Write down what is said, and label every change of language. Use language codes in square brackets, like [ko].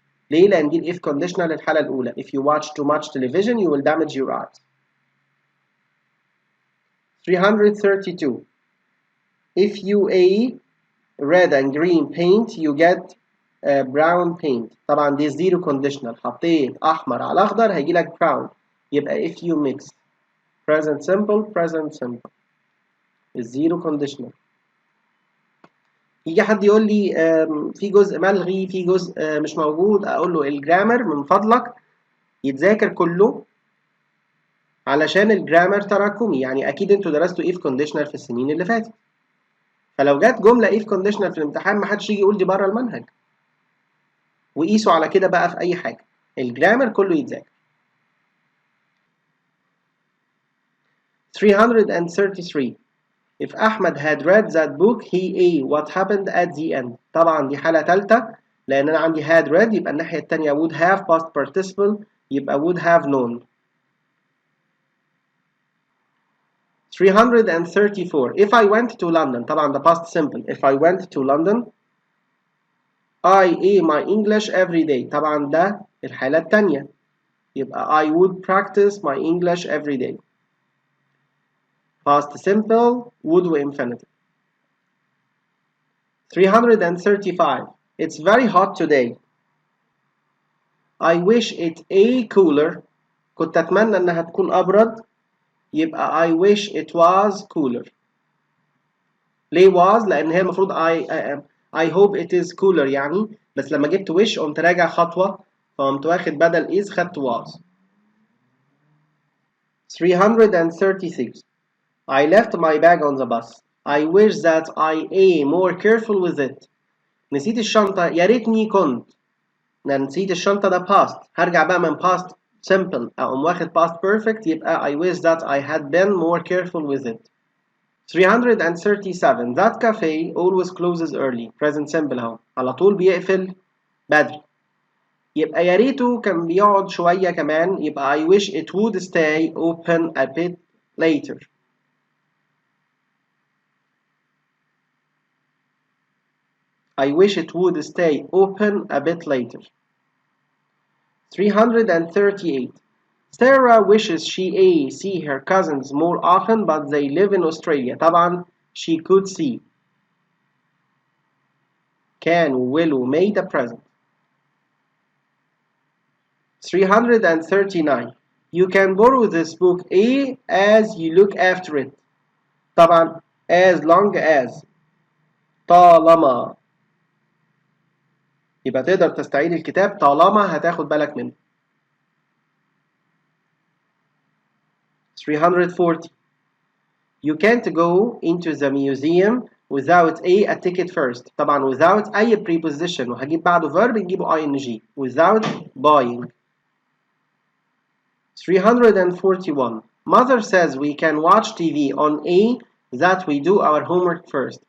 [ar] ليه؟ لأن دي if conditional للحالة الأولى. [en] If you watch too much television you will damage your eyes. 332 If you red and green paint you get brown paint. [ar] طبعا دي zero conditional، حطيت أحمر على أخضر هيجي لك brown، يبقى [en] if you mix. present simple zero conditional. [ar] يجي حد يقول لي في جزء ملغي، في جزء مش موجود، اقول له الجرامر من فضلك يتذاكر كله علشان الجرامر تراكمي، يعني اكيد انتوا درستوا if conditional في السنين اللي فاتت، فلو جت جمله if conditional في الامتحان ما حدش يجي يقول دي بره المنهج، وقيسوا على كده بقى في اي حاجه، الجرامر كله يتذاكر. [en] 333 If Ahmed had read that book he what happened at the end. [ar] طبعا دي حالة تالتة لأن أنا عندي [en] had read يبقى الناحية التانية would have past participle يبقى would have known. 334 if I went to London [ar] طبعا ده [en] past simple. if I went to London I a my English every day [ar] طبعا ده الحالة التانية يبقى [en] I would practice my English every day. past simple would وinfinitive. 335 it's very hot today. I wish it a cooler [ar] كنت أتمنى إنها تكون أبرد يبقى [en] I wish it was cooler. [ar] ليه was؟ لأن هي المفروض [en] I hope it is cooler [ar] يعني، بس لما جبت wish قمت راجع خطوة فقمت واخد بدل is خدت was. [en] 336 I left my bag on the bus. I wish that I am more careful with it. [ar] نسيت الشنطة يا ريتني كنت. نسيت الشنطة ده past. هرجع بقى من [en] past simple أقوم واخد past perfect يبقى I wish that I had been more careful with it. 337 that cafe always closes early. [ar] present simple اهو على طول بيقفل بدري يبقى يا ريته كان بيقعد شوية كمان يبقى [en] I wish it would stay open a bit later. I wish it would stay open a bit later. 338 Sarah wishes she see her cousins more often but they live in Australia. طبعا she could see. can will may the present. 339 You can borrow this book A as you look after it. [ar] طبعا as long as طالما يبقى تقدر تستعيد الكتاب طالما هتاخد بالك منه. [en] 340 You can't go into the museum without a ticket first. [ar] طبعا without أي preposition وهجيب بعده verb نجيبه ing without buying. [en] 341 Mother says we can watch TV on A that we do our homework first.